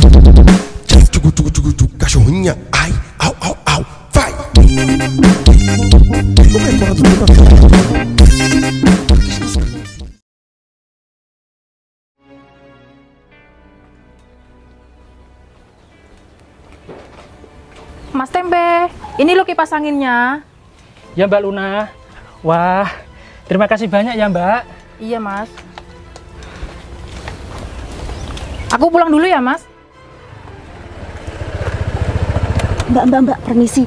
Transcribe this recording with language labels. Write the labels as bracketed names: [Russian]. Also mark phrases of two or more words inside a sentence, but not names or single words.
[Portuguese] Cachorrinha, ai, au, au, au, vai! Como é que ela dormiu? [Indonesian] Mas Tempe, ini lo kipas anginnya. Ya Mbak Luna. Wah, terima kasih banyak ya Mbak. Iya Mas. Aku pulang dulu ya Mas. Mbak, permisi.